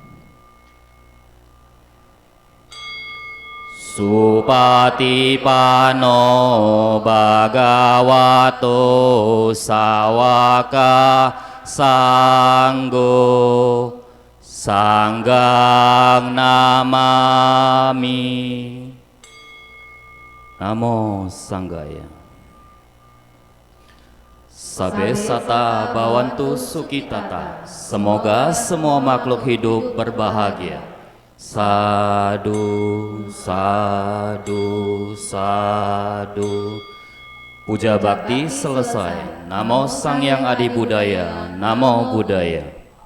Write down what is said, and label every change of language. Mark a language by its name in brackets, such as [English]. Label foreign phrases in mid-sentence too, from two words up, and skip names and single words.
[Pali] Supatipano Bhagavato Sawaka Sanggo Sanggang namami. Namo Sanggaya. Sabesata Bawantu Sukitata. [Indonesian] Semoga semua makhluk hidup berbahagia. [Pali] Sadu, sadu, sadu. [Indonesian] Puja bakti selesai. [Pali] Namo Sang Yang Adi Budaya. Namo Buddhaya.